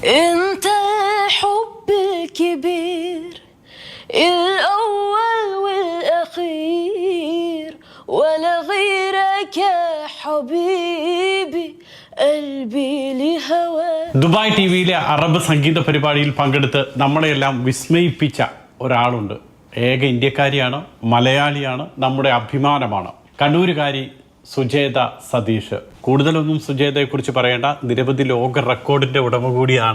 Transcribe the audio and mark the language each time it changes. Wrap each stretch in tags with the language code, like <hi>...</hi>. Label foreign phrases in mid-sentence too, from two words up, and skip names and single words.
<ar>انت الحب الكبير الأول والأخير ولا غيرك يا حبيبي قلبي لهوى.</ar> <ml>ദുബായ് ടിവിയിലെ അറബ് സംഗീത പരിപാടിയിൽ പങ്കെടുത്ത് നമ്മളെയെല്ലാം വിസ്മയിപ്പിച്ച ഒരാളുണ്ട്. ഏക ഇന്ത്യക്കാരിയാണ്, മലയാളിയാണ്, നമ്മുടെ അഭിമാനമാണ്. കണ്ണൂരുകാരി സുജേത സതീഷ്. കൂടുതലൊന്നും സുജേതയെക്കുറിച്ച് പറയേണ്ട, നിരവധി ലോക റെക്കോർഡിന്റെ ഉടമ കൂടിയാണ്.</ml>